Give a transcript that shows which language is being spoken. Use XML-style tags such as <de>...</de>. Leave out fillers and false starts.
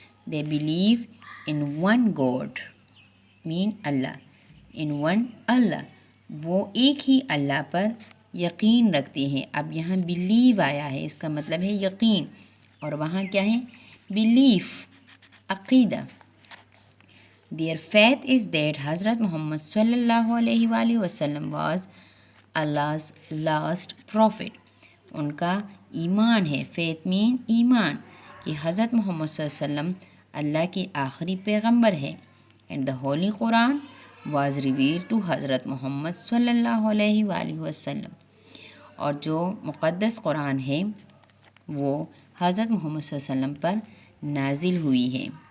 <en>they believe in one God, مین اللہ، in one Allah,</en> <ur>وہ ایک ہی اللہ پر یقین رکھتے ہیں. اب یہاں بلیو آیا ہے، اس کا مطلب ہے یقین، اور وہاں کیا ہے؟ بلیف، عقیدہ.</ur> <en>Their faith is that حضرت Muhammad صلی اللہ علیہ وآلہ وسلم was Allah's last prophet.</en> <ur>ان کا ایمان ہے،</ur> <en>faith mean</en> <ur>ایمان، کہ حضرت محمد صلی اللہ علیہ وسلم اللہ کے آخری پیغمبر ہے.</ur> <en>And the Holy Quran was revealed to حضرت Muhammad صلی اللہ علیہ وآلہ وسلم.</en> <ur>اور جو مقدس قرآن ہے وہ حضرت محمد صلی اللہ علیہ وسلم پر نازل ہوئی ہے.</ur>